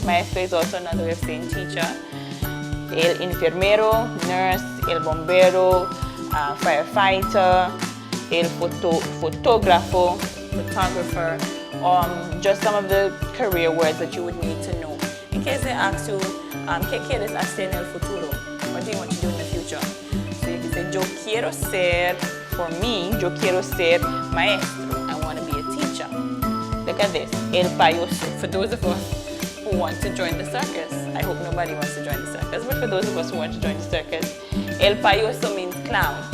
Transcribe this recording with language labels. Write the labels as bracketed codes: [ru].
[en] Maestro is also another way of saying teacher. El enfermero, nurse, el bombero, firefighter, el photographer, just some of the career words that you would need to know. In case they ask you, [es] ¿qué quieres hacer en el futuro? [en] What do you want to do in the future? So you can say, [es] yo quiero ser, [en] for me, [es] yo quiero ser maestro. [en] I want to be a teacher. Look at this, el payaso. For those of us who want to join the circus, I hope nobody wants to join the circus, but for those of us who want to join the circus, el payaso means clown.